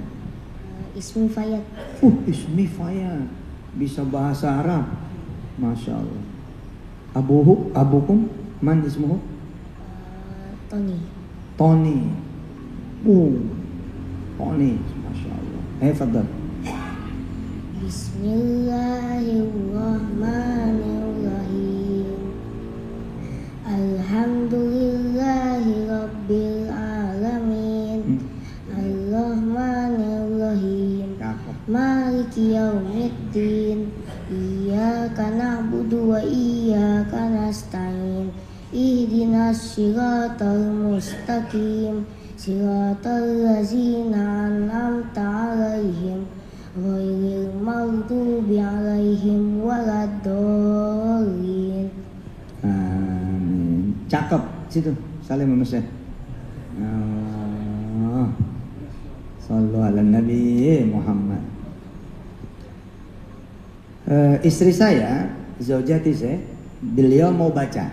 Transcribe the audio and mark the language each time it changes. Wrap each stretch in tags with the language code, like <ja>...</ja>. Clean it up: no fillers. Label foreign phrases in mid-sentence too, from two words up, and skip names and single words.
<ar>Ismi Fayad.</ar> <id>Ismi Fayad. Bisa bahasa Arab.</id> <ar>ما شاء الله. أبوكم؟ من اسمه? Tony. Tony. Tony. ما شاء الله. Fadhal. بسم الله الرحمن الرحيم. الحمد لله رب العالمين. الرحمن الرحيم. مالك يوم الدين. إياك نعبد وإياك نستعين. اهدنا الصراط المستقيم، صراط الذين أنعمت عليهم غير المغضوب عليهم ولا الضالين.</ar> <id>Amin. Cakep situ. Salim manusia.</id> <ar>صلوا على النبي محمد.</ar> <id>Istri saya, zaujati saya, beliau mau baca.</id>